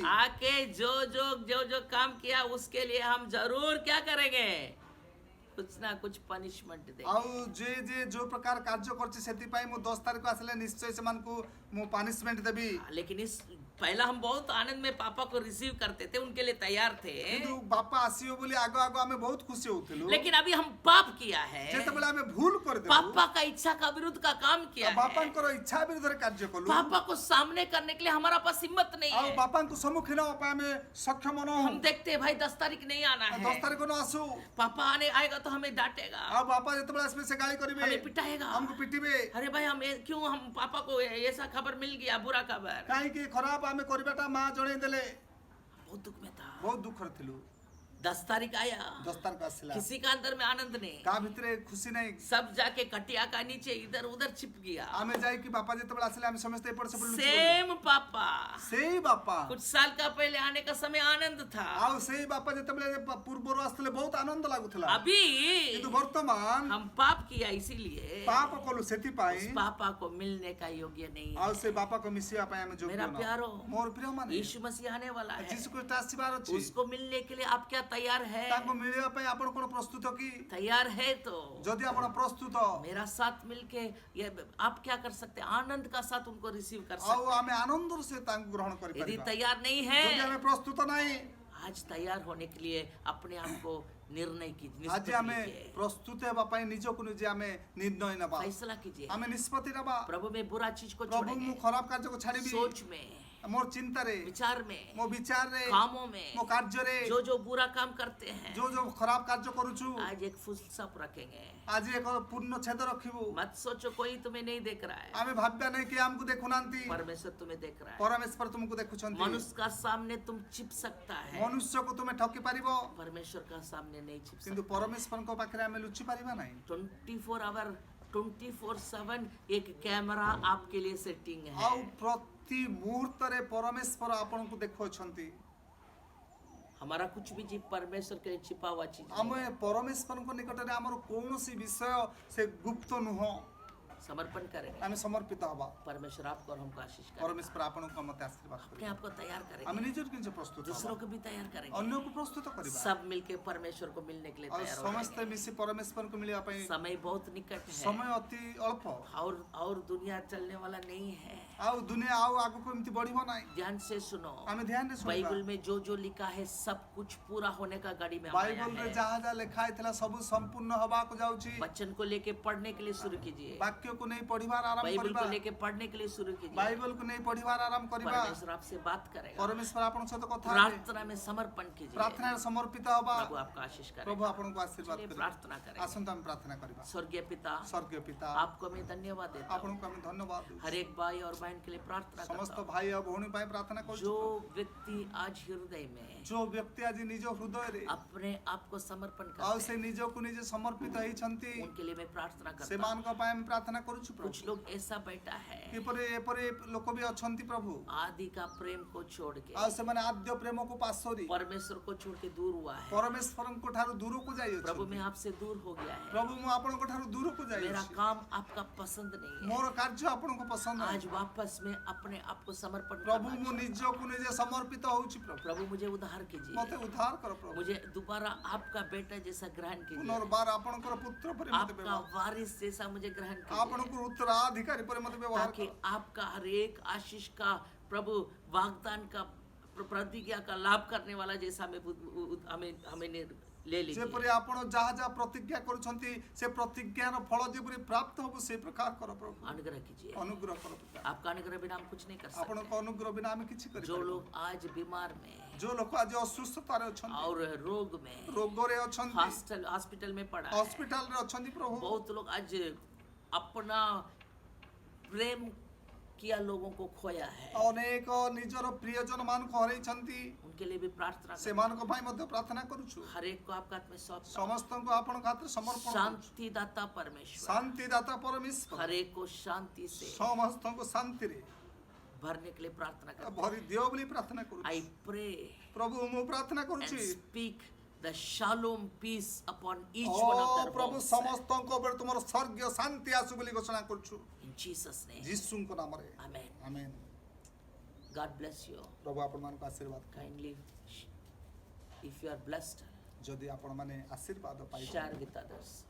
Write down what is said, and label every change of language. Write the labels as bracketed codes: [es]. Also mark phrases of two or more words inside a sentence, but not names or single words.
[hi] आके जो काम किया उसके लिए हम जरूर क्या करेंगे? कुछ ना कुछ पनिशमेंट देंगे। [or] ଆଉ ଯେ ଯୋ ପ୍ରକାର କାର୍ଯ୍ୟ କରୁଛି ସେଥି ପାଇଁ ମୁଁ 10 ତାରିଖ କୁ ଆସିଲେ ନିଶ୍ଚୟ ସେ ମାନଙ୍କୁ ମୁଁ ପନିଶମେଣ୍ଟ ଦେବି। [hi] लेकिन इस पहला हम बहुत आनंद में पापा को रिसीव करते थे, उनके लिए तैयार थे, [or] କିନ୍ତୁ ବାପା ଆସିଓ ବୋଲି ଆଗେ ଆଗେ ଆମେ ବହୁତ ଖୁସି ହଉଥିଲୁ [hi] लेकिन अभी हम पाप किया है, [or] ଯେତେବେଳେ ଆମେ ଭୁଲ କରିଦେଲୁ [hi] पापा का इच्छा का विरुद्ध का काम किया है, [or] ବାପାଙ୍କର ଇଚ୍ଛା ବିରୁଦ୍ଧରେ କାର୍ଯ୍ୟ କଲୁ [hi] पापा को सामने करने के लिए हमारा पास हिम्मत नहीं [or] ଆଉ [hi] है। [or] ବାପାଙ୍କୁ ସମ୍ମୁଖୀନ ହେବା ପାଇଁ ଆମେ ସକ୍ଷମ ନହଉ [hi] हम देखते हैं भाई 10 तारीख नहीं आना 10 है, [or] ତାରିଖ ନ ଆସୁ [hi] पापा आएगा तो हमें डांटेगा, [or] ଆଉ ବାପା ଯେତେବେଳେ ଆସିବେ ସେ ଗାଳି କରିବେ [hi] हमें पिटाएगा। [or] ଆମକୁ ପିଟିବେ [hi] अरे भाई क्यों हम पापा को ऐसा खबर मिल गया, बुरा खबर, [or] କାହିଁକି ଖରାପ ଆମେ କରିବାଟା ମା ଜଣେଇ ଦେଲେ [hi] बहुत दुख में था। [or] ବହୁତ ଦୁଃଖରେ ଥିଲୁ [hi] 10 तारीख आया, [or] 10 ତାରିଖ ଆସିଲା [hi] किसी का अंदर में आनंद नहीं, [or] କାହା ଭିତରେ ଖୁସି ନାହିଁ [hi] सब जाके कटिया का नीचे इधर उधर छिप गया। [or] ଆମେ ଯାଇକି ବାପା ଯେତେବେଳେ ଆସିଲେ ଆମେ ସମସ୍ତେ ଏପଟ ସେପଟ ଲୁଚି ଗଲୁ। [hi] सेम पापा, [or] ସେଇ ବାପା [hi] कुछ साल का पहले आने का समय आनंद था, [or] ଆଉ ସେଇ ବାପା ଯେତେବେଳେ ପୂର୍ବରୁ ଆସିଥିଲେ ବହୁତ ଆନନ୍ଦ ଲାଗୁଥିଲା [hi] अभी [or] କିନ୍ତୁ ବର୍ତ୍ତମାନ [hi] हम पाप किया, इसीलिए [or] ପାପ କଲୁ ସେଥିପାଇଁ [hi] उस पापा को मिलने का योग्य नहीं [or] ଆଉ [hi] है। [or] ସେ ବାପାକୁ ମିଶିବା ପାଇଁ ଆମେ ଯୋଗ୍ୟ [hi] मेरा [or] ନୁହଁ। [hi] प्यारो, [or] ମୋର ପ୍ରିୟ ମାନେ [hi] यीशु मसीह आने वाला है, [or] ଯୀଶୁ ଖ୍ରୀଷ୍ଟ ଆସିବାର ଅଛି [hi] उसको मिलने के लिए आप क्या तैयार है? [or] ତାଙ୍କୁ ମିଳିବା ପାଇଁ ଆପଣ କଣ ପ୍ରସ୍ତୁତ କି [hi] तैयार है तो [or] ଯଦି ଆପଣ ପ୍ରସ୍ତୁତ [hi] मेरा साथ मिलके ये आप क्या कर सकते हैं? आनंद का साथ उनको रिसीव कर [or] ଆଉ [hi] सकते [or] ଆମେ ଆନନ୍ଦର ସହିତ ତାଙ୍କୁ ଗ୍ରହଣ [hi] हैं। यदि [or] କରିପାରିବା [hi] तैयार नहीं [or] ଯଦି [hi] है, [or] ଆମେ ପ୍ରସ୍ତୁତ ନାହିଁ [hi] आज तैयार होने के लिए अपने आप को निर्णय कीजिए, [or] ଆଜି ଆମେ निष्पत्ति ପ୍ରସ୍ତୁତ ହେବା ପାଇଁ ନିଜକୁ ନିଜେ ଆମେ ନିର୍ଣ୍ଣୟ ନେବା [hi] फैसला कीजिए। [or] ଆମେ ନିଷ୍ପତ୍ତି ନେବା [hi] प्रभु में बुरा चीज को [or] ପ୍ରଭୁ ମୁଁ [hi] छोड़ेंगे, [or] ଖରାପ କାର୍ଯ୍ୟକୁ ଛାଡ଼ିବି [hi] सोच में, [or] ମୋର ଚିନ୍ତାରେ [hi] विचार में, [or] ମୋ ବିଚାରରେ [hi] कामों में, [or] ମୋ କାର୍ଯ୍ୟରେ [hi] जो बुरा काम करते हैं, [or] ଯୋଉ ଯୋଉ ଖରାପ କାର୍ଯ୍ୟ କରୁଛୁ [hi] आज एक [en] full stop [hi] रखेंगे। [or] ଆଜି ଏକ ପୂର୍ଣ୍ଣ ଛେଦ ରଖିବୁ [hi] मत सोचो कोई तुम्हें नहीं देख रहा है, [or] ଆମେ ଭାବିବା ନାହିଁ କି ଆମକୁ ଦେଖୁନାହାନ୍ତି [hi] परमेश्वर तुम्हें देख रहा है। [or] ପରମେଶ୍ୱର ତୁମକୁ ଦେଖୁଛନ୍ତି [hi] मनुष्य का सामने तुम छिप सकता है, [or] ମନୁଷ୍ୟକୁ ତୁମେ ଠକି ପାରିବ [hi] परमेश्वर का सामने नहीं छिप [or] କିନ୍ତୁ [hi] सकता। [or] ପରମେଶ୍ୱରଙ୍କ ପାଖରେ ଆମେ ଲୁଚି ପାରିବା ନାହିଁ [en] 24 hour 24/7 [hi] एक कैमरा आपके लिए सेटिंग [or] ଆଉ [hi] है। [or] ପ୍ରତି ମୁହୂର୍ତ୍ତରେ ପରମେଶ୍ୱର ଆପଣଙ୍କୁ ଦେଖୁଅଛନ୍ତି [hi] हमारा कुछ भी जीव परमेश्वर के लिए छिपा हुआ चीज नहीं [or] ଆମେ ପରମେଶ୍ୱରଙ୍କ ନିକଟରେ ଆମର କୌଣସି ବିଷୟ ସେ ଗୁପ୍ତ ନୁହଁ [hi] है। समर्पण करेंगे, [or] ଆମେ ସମର୍ପିତ ହବା [hi] परमेश्वर आपको और हमको आशीष करेगा, [or] ପରମେଶ୍ୱର ଆପଣଙ୍କୁ ମତେ ଆଶୀର୍ବାଦ [hi] अपने [or] କରିବେ [hi] आप को तैयार [or] ଆମେ [hi] करेंगे, [or] ନିଜକୁ କିଛି ପ୍ରସ୍ତୁତ [hi] दूसरों [or] ହବା [hi] को भी तैयार करेंगे, [or] ଅନ୍ୟକୁ ପ୍ରସ୍ତୁତ କରିବା [hi] सब मिलके परमेश्वर को मिलने के लिए [or] ଆଉ [hi] तैयार हो [or] ସମସ୍ତେ [hi] जाएंगे। [or] ମିଶି ପରମେଶ୍ୱରଙ୍କୁ ମିଳିବା ପାଇଁ [hi] समय बहुत निकट है [or] ସମୟ ଅତି ଅଳ୍ପ [hi] और दुनिया चलने वाला नहीं है। [or] ଆଉ ଦୁନିଆ ଆଉ ଆଗକୁ ଏମିତି ବଢିବ ନାହିଁ [hi] ध्यान से सुनो, [or] ଆମେ ଧ୍ୟାନରେ ଶୁଣିବା [hi] बाइबल में जो लिखा है सब कुछ पूरा होने का गाड़ी में आया [or] ବାଇବଲରେ [hi] है। [or] ଯାହା ଯାହା ଲେଖା ହେଇଥିଲା ସବୁ ସମ୍ପୂର୍ଣ୍ଣ ହବାକୁ ଯାଉଛି [hi] वचन को लेके पढ़ने के लिए शुरू कीजिए, [or] ବାକ୍ୟକୁ ନେଇ ପଢିବାର ଆରମ୍ଭ [hi] बाइबल [or] କରିବା [hi] को लेके पढ़ने के लिए शुरू कीजिए। [or] ବାଇବଲକୁ ନେଇ ପଢିବାର ଆରମ୍ଭ କରିବା [hi] परमेश्वर आपसे बात करेगा, [or] ପରମେଶ୍ୱର ଆପଣଙ୍କ ସହିତ କଥା ହେବେ [hi] प्रार्थना में समर्पण कीजिए, [or] ପ୍ରାର୍ଥନାରେ ସମର୍ପିତ ହବା [hi] प्रभु आपका आशीष [or] ପ୍ରଭୁ [hi] करेगा। [or] ଆପଣଙ୍କୁ ଆଶୀର୍ବାଦ [hi] चलिए [or] କରିବେ [hi] प्रार्थना करें। [or] ଆସନ୍ତୁ ଆମେ ପ୍ରାର୍ଥନା କରିବା [hi] स्वर्गीय पिता, [or] ସ୍ୱର୍ଗୀୟ ପିତା [hi] आपको मैं धन्यवाद देता हूँ, [or] ଆପଣଙ୍କୁ ଆମେ ଧନ୍ୟବାଦ ଦେଉଛୁ [hi] हर एक भाई और बहन के लिए प्रार्थना [or] ସମସ୍ତ [hi] करता हूँ। [or] ଭାଇ ଆଉ ଭଉଣୀ ପାଇଁ ପ୍ରାର୍ଥନା କରୁଛୁ [hi] जो व्यक्ति आज हृदय में [or] ଯୋଉ ବ୍ୟକ୍ତି ଆଜି ନିଜ ହୃଦୟରେ [hi] अपने आप को समर्पण [or] ଆଉ [hi] करते [or] ସେ ନିଜକୁ ନିଜେ ସମର୍ପିତ ହେଇଛନ୍ତି [hi] हैं, उनके लिए मैं प्रार्थना करता हूँ। [or] ସେମାନଙ୍କ ପାଇଁ ଆମେ ପ୍ରାର୍ଥନା କରୁଛୁ [hi] कुछ [or] ପ୍ରଭୁ [hi] लोग ऐसा बैठा है [or] କିପରି ଏପରି ଲୋକ ବି ଅଛନ୍ତି ପ୍ରଭୁ [hi] आदि का प्रेम को छोड़ के [or] ଆଉ ସେମାନେ ଆଦ୍ୟ ପ୍ରେମକୁ ପାଶୋରି [hi] परमेश्वर को छोड़ के दूर हुआ है। [or] ପରମେଶ୍ୱରଙ୍କ ଠାରୁ ଦୂରକୁ [hi] प्रभु [or] ଯାଇଅଛନ୍ତି [hi] मैं आपसे दूर हो गया है, [or] ପ୍ରଭୁ ମୁଁ ଆପଣଙ୍କ ଠାରୁ ଦୂରକୁ [hi] मेरा [or] ଯାଇଅଛି [hi] काम आपका पसंद नहीं है। [or] ମୋର କାର୍ଯ୍ୟ ଆପଣଙ୍କୁ ପସନ୍ଦ [hi] आज [or] ନାହିଁ। [hi] वापस मैं अपने आप को समर्पण [or] ପ୍ରଭୁ [hi] करना [or] ମୁଁ [hi] चाहता [or] ନିଜକୁ ନିଜେ ସମର୍ପିତ ହଉଛି ପ୍ରଭୁ [hi] हूं। प्रभु मुझे उद्धार [or] ମତେ [hi] कीजिए, [or] ଉଦ୍ଧାର କର ପ୍ରଭୁ [hi] मुझे दोबारा आपका बेटा जैसा ग्रहण कीजिए, [or] ପୁନର୍ବାର ଆପଣଙ୍କର ପୁତ୍ର ପରି ମତେ [hi] आपका [or] ବ୍ୟବହାର [hi] वारिस जैसा मुझे ग्रहण कीजिए, [or] ଆପଣଙ୍କୁ ଉତ୍ତରାଧିକାରୀ ପରି ମତେ ବ୍ୟବହାର [hi] ताकि [or] କର [hi] आपका हर एक आशीष का प्रभु वाग्दान का प्रतिज्ञा का लाभ करने वाला जैसा हमें हमें ले लीजिए। [or] ଯେପରି ଆପଣ ଯାହା ଯାହା ପ୍ରତିଜ୍ଞା କରୁଛନ୍ତି ସେ ପ୍ରତିଜ୍ଞାର ଫଳ ଯେପରି ପ୍ରାପ୍ତ ହବ ସେଇ ପ୍ରକାର କର ପ୍ରଭୁ [hi] अनुग्रह कीजिए, [or] ଅନୁଗ୍ରହ କର ପିତା [hi] आपका अनुग्रह बिना हम कुछ नहीं कर [or] ଆପଣଙ୍କ [hi] सकते। [or] ଅନୁଗ୍ରହ ବିନା ଆମେ କିଛି [hi] जो [or] କରିପାରିବୁ [hi] लोग आज बीमार में [or] ଯୋଉ ଲୋକ ଆଜି ଅସୁସ୍ଥତାରେ ଅଛନ୍ତି [hi] और रोग में [or] ରୋଗରେ ଅଛନ୍ତି [hi] हॉस्पिटल में पड़ा है, [or] ହସ୍ପିଟାଲରେ ଅଛନ୍ତି ପ୍ରଭୁ [hi] बहुत लोग आज अपना प्रेम किया लोगों को खोया है, [or] ଅନେକ ନିଜର ପ୍ରିୟଜନ ମାନଙ୍କୁ ହରେଇଛନ୍ତି [hi] उनके लिए भी प्रार्थना करें। [or] ସେମାନଙ୍କ ପାଇଁ ମଧ୍ୟ ପ୍ରାର୍ଥନା କରୁଛୁ [hi] हर एक को आपका हाथ में सौंपता हूं। [or] ସମସ୍ତଙ୍କୁ ଆପଣଙ୍କ ହାତରେ ସମର୍ପଣ କରୁଛୁ [hi] शांति दाता परमेश्वर [or] ଶାନ୍ତି ଦାତା ପରମେଶ୍ୱର [hi] हर एक को शांति से [or] ସମସ୍ତଙ୍କୁ ଶାନ୍ତିରେ [hi] भरने के लिए प्रार्थना करता [or] ଭରି ଦିଅ ବୋଲି ପ୍ରାର୍ଥନା [hi] हूं। [or] କରୁଛୁ [en] I pray [or] ପ୍ରଭୁ ମୁଁ ପ୍ରାର୍ଥନା [en] and [or] କରୁଛି [en] speak the shalom peace upon each [or] ଓ [en] one of their [or] ପ୍ରଭୁ [en] homes. [or] ସମସ୍ତଙ୍କ ଉପରେ ତୁମର ସ୍ୱର୍ଗୀୟ ଶାନ୍ତି ଆସୁ ବୋଲି ଘୋଷଣା କରୁଛୁ [en] In Jesus' name. [or] ଯୀଶୁଙ୍କ ନାମରେ [en] Amen. [or] ଆମେନ୍ [en] God bless you. [or] ପ୍ରଭୁ ଆପଣମାନଙ୍କୁ ଆଶୀର୍ବାଦ କର। [en] Kindly, if you are blessed, [or] ଯଦି ଆପଣମାନେ ଆଶୀର୍ବାଦ ପାଇବେ [en] share with others. [or] ଅନ୍ୟମାନଙ୍କୁ କୁହ